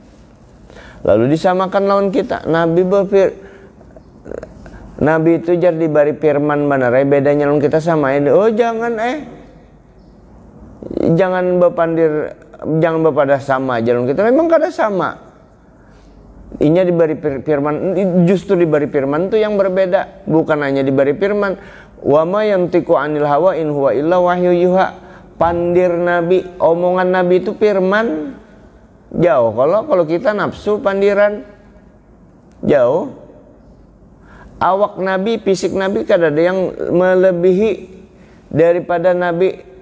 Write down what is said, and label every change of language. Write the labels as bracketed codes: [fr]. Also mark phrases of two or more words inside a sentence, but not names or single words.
[bjn] Lalu disamakan lawan kita. Nabi itu jar diberi firman benarai, bedanya lawan kita sama ini. Oh jangan jangan bepadah sama aja lawan kita. Memang kada sama. Inya diberi firman, [id] justru diberi firman itu yang berbeda. Bukan hanya diberi firman. [ar] وما ينطق عن الهوى إن هو إلا وحي يوحى. [id] Pandir Nabi, omongan Nabi itu firman. [bjn] Jauh kalau kita nafsu pandiran, jauh. Awak Nabi, fisik Nabi kada ada yang melebihi daripada Nabi.